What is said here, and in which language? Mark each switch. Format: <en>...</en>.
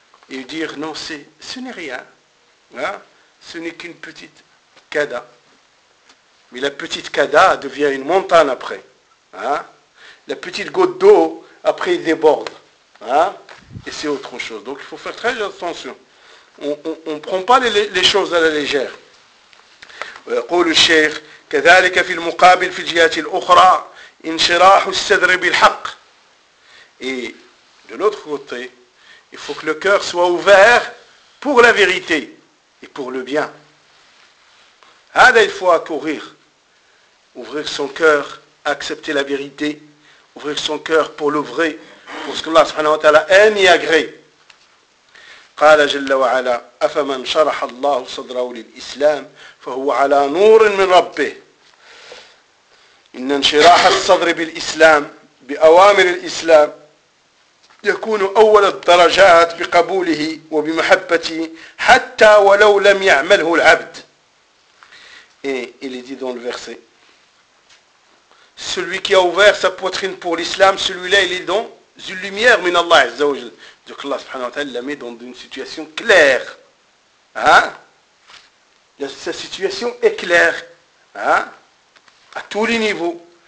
<fr>Et dire non, ce n'est rien. Ce n'est qu'une petite cada. Mais la petite cada devient une montagne après. La petite goutte d'eau, après, elle déborde. Et c'est autre chose. Donc, il faut faire très attention. On ne prend pas les choses à la légère.</fr> <ar>قول الشيخ كذلك في المقابل في الجهات الأخرى انشراح الصدر بالحق.</ar> <fr>Et de l'autre côté, il faut que le cœur soit ouvert pour la vérité et pour le bien. Hada, il faut accourir, ouvrir son cœur, accepter la vérité, ouvrir son cœur pour le vrai, pour ce que Allah subhanahu wa ta'ala aime et agrée.</fr> <ar>قال جل وعلا أفمن شرح الله صدره للإسلام فهو على نور من ربه إن انشراح الصدر بالإسلام بأوامر الإسلام يكون أول الدرجات بقبوله وبمحبته حتى ولو لم يعمله العبد.</ar> <fr>Et il est dit dans le verset, celui qui a ouvert sa poitrine pour l'islam, celui-là il est dans une lumière</fr> <ar>من الله عز وجل.</ar> <fr>Donc Allah subhanahu wa ta'ala la met dans une situation claire. Sa situation est claire. À tous les niveaux.</fr>